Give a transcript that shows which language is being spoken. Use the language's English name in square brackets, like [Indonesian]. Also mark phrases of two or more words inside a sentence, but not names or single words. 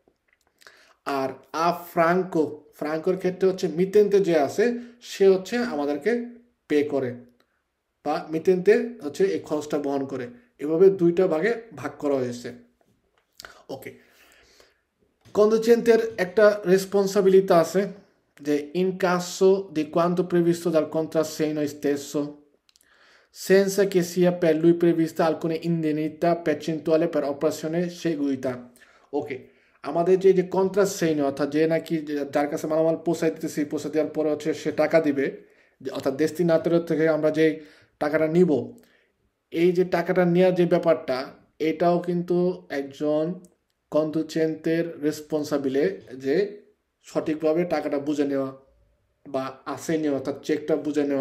[Bangla] আর ফ্রাঙ্কোর ক্ষেত্রে হচ্ছে মিতেন্তে যে আছে সে হচ্ছে আমাদেরকে পে করে বা মিতেন্তে হচ্ছে এই খরচটা বহন করে। এভাবে দুইটা ভাগে ভাগ করা হয়েছে। ওকে, কন্ডুচেন্টের একটা রেসপন্সাবিলিটি আছে যে [Italian] in caso di quanto previsto dal contrassegno stesso senza che sia per lui prevista alcuna indennità percentuale per operazione seguita। [Bangla] ওকে, আমাদের যে যে কন্ট্রাসেইন অর্থাৎ যে নাকি যার কাছে মালামাল পৌঁছাই দিতেছি, পৌঁছে দেওয়ার পরে হচ্ছে সে টাকা দিবে অর্থাৎ ডেস্টিনেটরের থেকে আমরা যে টাকাটা নিব, এই যে টাকাটা নেওয়ার যে ব্যাপারটা এটাও কিন্তু একজন কন্ডুচেন্টের রেসপন্সাবিলে যে সঠিকভাবে টাকাটা বুঝে নেওয়া বা আসে নেওয়া অর্থাৎ চেকটা বুঝে নেওয়া।